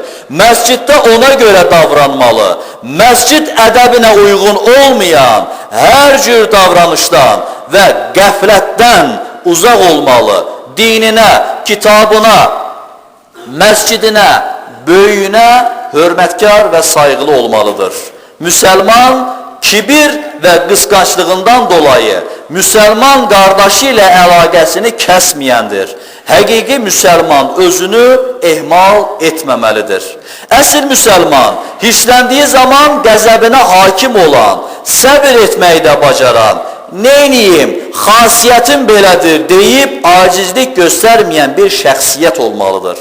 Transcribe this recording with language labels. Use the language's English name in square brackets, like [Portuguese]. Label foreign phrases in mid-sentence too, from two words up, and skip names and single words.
[Turkish] Mescitte ona göre davranmalı. Mescid edebine uygun olmayan her cür davranıştan ve gafletten uzak olmalı. Dinine, kitabına, mescidine, böyüğüne hürmetkar ve saygılı olmalıdır. Müslüman kibir ve kıskançlığından dolayı Müslüman kardeşiyle [Azerbaijani] əlaqəsini kəsməyəndir. Həqiqi Müslüman özünü ehmal etməməlidir. Əsl Müslüman hissləndiği zaman qəzəbinə hakim olan, səbir etməyi də bacaran, neyniyim, xasiyyətim belədir deyib acizlik göstərməyən bir şəxsiyyət olmalıdır.